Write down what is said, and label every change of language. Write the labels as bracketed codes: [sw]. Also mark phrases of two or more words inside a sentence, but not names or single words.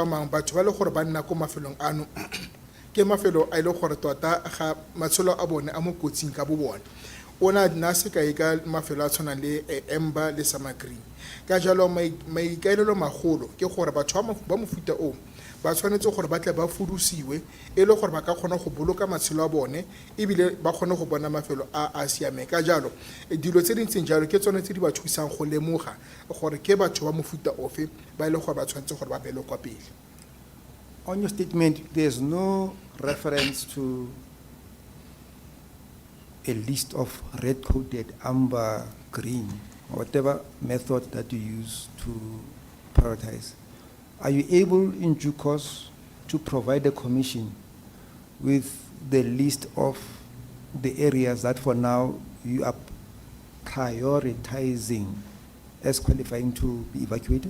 [tn] mangwe batho ba le gore ba nna ko mafelong ano ke mafelo a ile gore tota ga matsholo a bone a mo kotsing ka bo bone o na nna sekai ka mafelo a tshwanang le amber le [en] summer green [tn] ka jalo maikaelelo magolo ke gore batho ba mofuta o ba tshwanetse gore ba tle ba fudusiwe e le gore ba ka kgona go boloka matshelo a bone ebile ba kgone go bona mafelo a siameng. Ka jalo dilo tse di ntseng jalo ke tsone tse di ba thusang go lemoga gore ke batho ba mofuta ofe ba e le gore ba tshwanetse gore ba beele kwa pele. [en] On your statement, there's no reference to a list of red-coded, amber, green, whatever method that you use to prioritize. Are you able in due course to provide the commission with the list of the areas that for now you are prioritizing as qualifying to be evacuated?